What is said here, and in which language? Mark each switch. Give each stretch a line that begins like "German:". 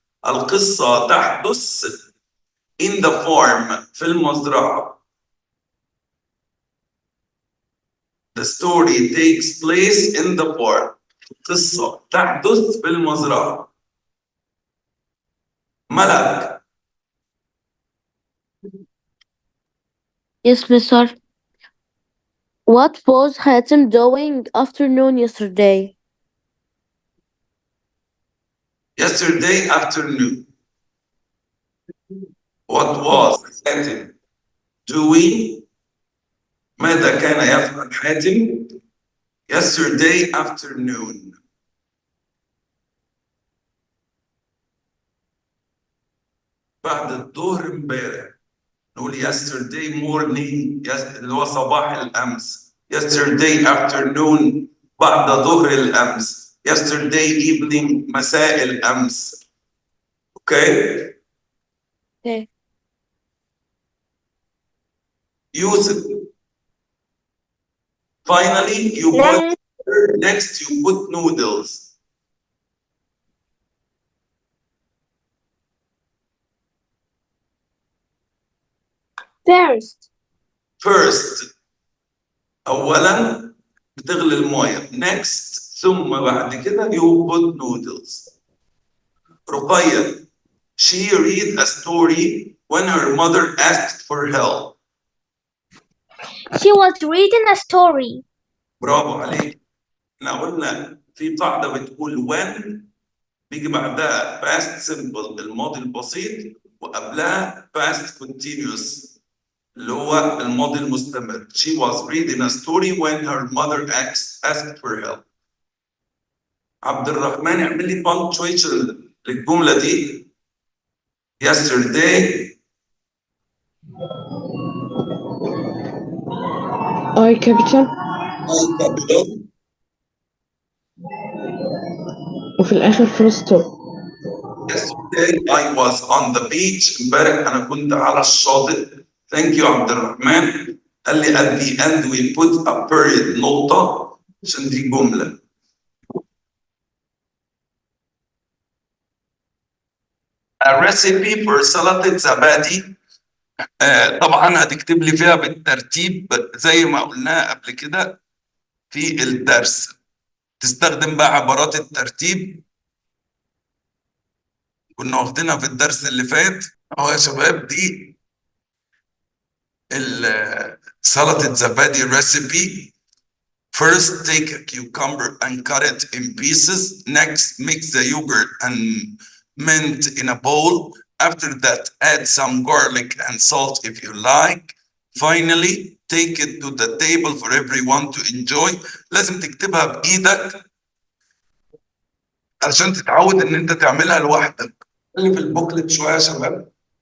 Arabic: القصة تحدث
English: in the farm
Arabic: في المزرعة.
English: The story takes place in the farm.
Arabic: القصة تحدث في المزرعة. ملك.
English: Yes, Mister. What was Hatem doing afternoon yesterday? Yesterday afternoon. What was حاتم doing؟
Arabic: ماذا كان يفعل حاتم؟
English: Yesterday afternoon.
Arabic: بعد الظهر امبارح. نقول
English: yesterday morning
Arabic: اللي هو صباح الأمس.
English: Yesterday afternoon
Arabic: بعد ظهر الأمس.
English: Yesterday evening
Arabic: مساء الأمس.
English: Okay? Okay.
Arabic: يوسف.
English: Finally, you put next you put noodles. First.
Arabic: أولاً بتغلي المويه.
English: Next
Arabic: ثم بعد كده
English: you put noodles.
Arabic: رقية.
English: She read a story when her mother asked for help. She was reading a story.
Arabic: برافو عليك. احنا قلنا في قاعدة بتقول when بيجي بعدها
English: past simple
Arabic: الماضي البسيط وقبلها
English: past continuous
Arabic: اللي هو الماضي المستمر.
English: She was reading a story when her mother asked for help.
Arabic: عبد الرحمن اعمل لي punctuation للجملة دي.
English: Yesterday. I capital I capital. وفي الآخر full stop. Yesterday I was on the beach.
Arabic: امبارح أنا كنت على الشاطئ.
English: Thank you عبد الرحمن.
Arabic: قال لي
English: at the end we put a period
Arabic: نقطة عشان دي جملة.
English: A recipe for سلطة زبادي.
Arabic: طبعا هتكتب لي فيها بالترتيب زي ما قلناها قبل كده في الدرس. تستخدم بقى عبارات الترتيب كنا واخدينها في الدرس اللي فات. اهو يا شباب دي سلطة زبادي recipe.
English: First, take a cucumber and cut it in pieces. Next, mix the yogurt and mint in a bowl. After that, add some garlic and salt if you like. Finally, take it to the table for everyone to enjoy.
Arabic: لازم تكتبها بإيدك علشان تتعود إن أنت تعملها لوحدك. اللي في البوكلت شوية يا شباب.